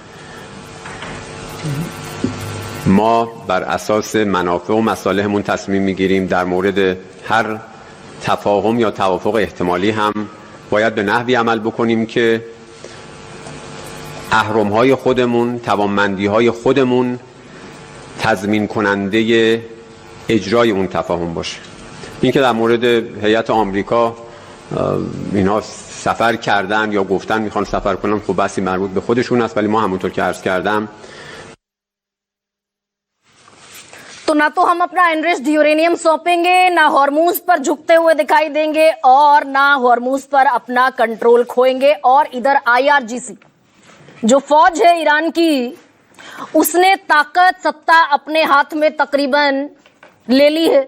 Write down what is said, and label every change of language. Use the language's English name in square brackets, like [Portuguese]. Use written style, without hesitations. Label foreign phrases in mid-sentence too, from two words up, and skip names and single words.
[Persian] ما بر اساس منافع و مصالحمون تصمیم میگیریم در مورد هر تفاهم یا توافق احتمالی هم باید به نحوی عمل بکنیم که اهرم‌های خودمون، توانمندی‌های خودمون تضمین کننده اجرای اون تفاهم باشه. این که در مورد هیئت آمریکا اینها سفر کردن یا گفتن میخوان سفر کنن، خب بحثی مربوط به خودشون است، ولی ما همونطور که عرض کردم [Hindi] तो ना तो हम अपना [English] enriched uranium [Hindi] सौंपेंगे, ना हॉर्मुज पर झुकते हुए दिखाई देंगे, और ना हॉर्मुज पर अपना कंट्रोल खोएंगे। और इधर आईआरजीसी जो फौज है ईरान की, उसने ताकत, सत्ता अपने हाथ में तकरीबन ले ली है।